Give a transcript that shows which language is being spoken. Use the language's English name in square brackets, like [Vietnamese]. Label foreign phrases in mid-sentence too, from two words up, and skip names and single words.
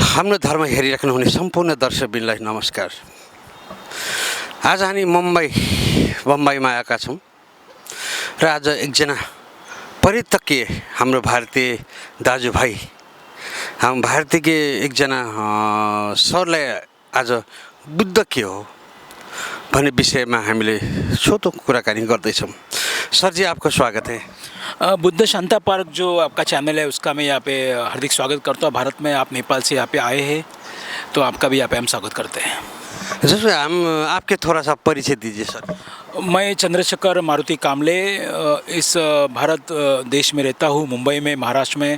[Nepali] हाम्रो धर्म हेरिराख्नुहुने सम्पूर्ण दर्शकवृन्दलाई नमस्कार। आज हामी बम्बईमा आएका छौँ र आज एकजना परितज्ञ हाम्रो भारतीय दाजुभाइ, हाम्रो भारतीय एकजना सरलाई आज बुद्ध के हो भन्ने विषयमा हामीले छोटो कुराकानी गर्दैछौँ। [Hindi] सर जी, आपका स्वागत है। बुद्ध शांता पार्क जो आपका चैनल है उसका मैं यहाँ पे हार्दिक स्वागत करता हूँ। भारत में आप नेपाल से यहाँ पे आए हैं तो आपका भी यहाँ पे हम स्वागत करते हैं। जैसे हम आपके थोड़ा सा परिचय दीजिए सर। मैं चंद्रशेखर मारुति कामले इस भारत देश में रहता हूँ, मुंबई में, महाराष्ट्र में।